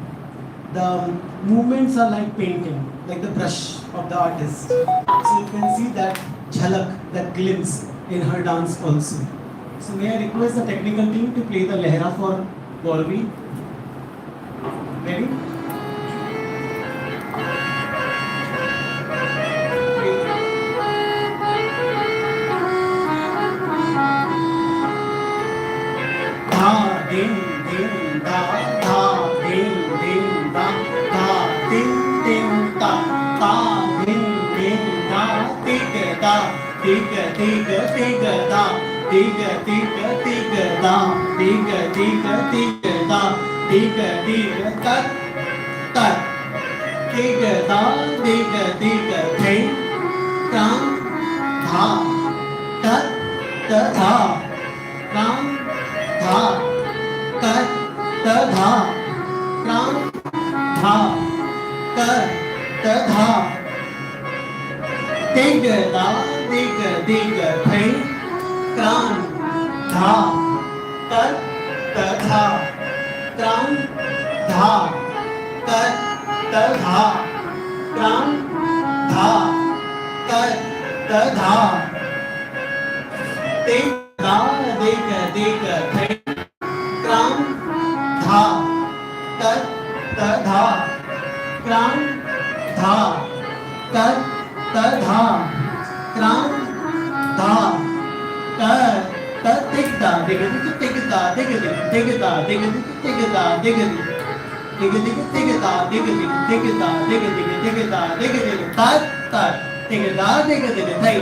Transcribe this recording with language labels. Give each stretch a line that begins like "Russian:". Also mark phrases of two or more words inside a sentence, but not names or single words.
English: The movements are like painting, like the brush of the artist. So you can see that jhalak, that glimpse in her dance also. So may I request the technical team to play the lehra for Gauri. Ready? Da ding ding da da ding ding da da ding ding da ding ding da tig da tig tig tig da tig tig tig da tig tig tig da tig tig tat tat tig da tig tig thing tam tha tat ta tha tam tha tat ta tha tam tha tat ta tha tig da tig tig thing tam tha tat ta tha tam tha tat ta tha tam tha tat ta tha tig da tig tig thing tam tha tat ta tha tam tha tat ta tha tam tha tat ta tig da dig tig da dig dig da dig dig da dig dig dig da dig dig da dig dig da dig dig tat tat dig da dig dig thai